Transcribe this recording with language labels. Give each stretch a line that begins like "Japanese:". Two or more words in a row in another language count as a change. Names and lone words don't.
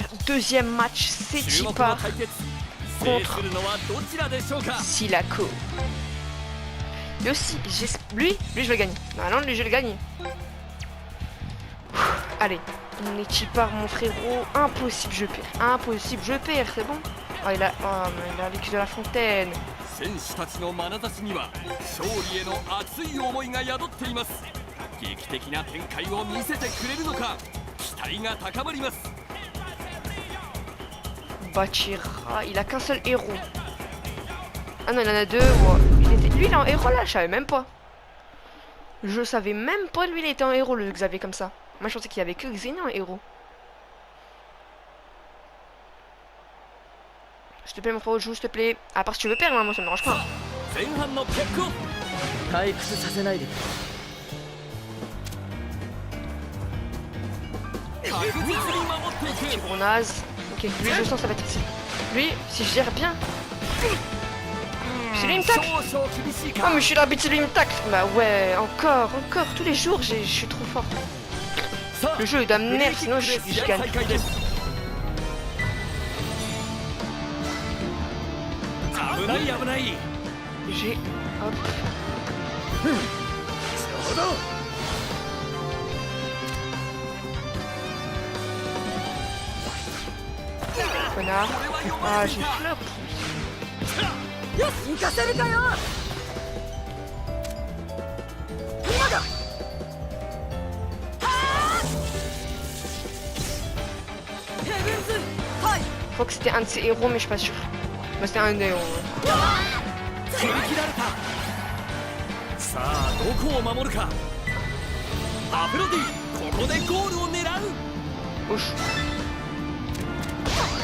French: Deuxième match, c'est Chipa contre Silako. Lui aussi, lui, je vais le gagner. Non, lui, je vais le gagner. Allez, on est Chipa, mon frérot. Impossible, je perds. Impossible, je perds, c'est bon. Oh, il a vécu de la fontaine.
Japanese: 選手たちの眼差しには勝利への熱い思いが宿っています。劇的な展開を見せてくれるのか、期待が高まります。
French: Bachira, il a qu'un seul héros. Ah non, il en a deux. Ouais. Lui, il est en héros là, je savais même pas. Je savais même pas, lui, il était en héros, le Xavier, comme ça. Moi, je pensais qu'il y avait que Xené en héros. S'il te plaît, mon frérot, joue, s'il te plaît. À part si tu veux perdre, hein, moi, ça me dérange pas.
Japanese: 前半のキックオフ。退屈させないで。確実に守っていく。
French: Petit gros naze. Ok, lui, je sens que ça va être ici. Lui, si je gère bien. C'est lui, il me tacle. Oh, mais je suis l'arbitre, c'est lui, il me tacle. Bah ouais, encore, tous les jours, je suis trop fort. Le jeu est d'amener, sinon je gagne. J'ai... Hop. Connard. Ah, j'ai flop.
Japanese: よし行かせるかよ今だ
French: Je crois que c'était un de ses héros, mais je suis pas sûr. Bah, c'était un des héros.
Japanese: 振り切られた。さあどこを守るか。アフロディ、ここでゴールを狙う。 Ouch.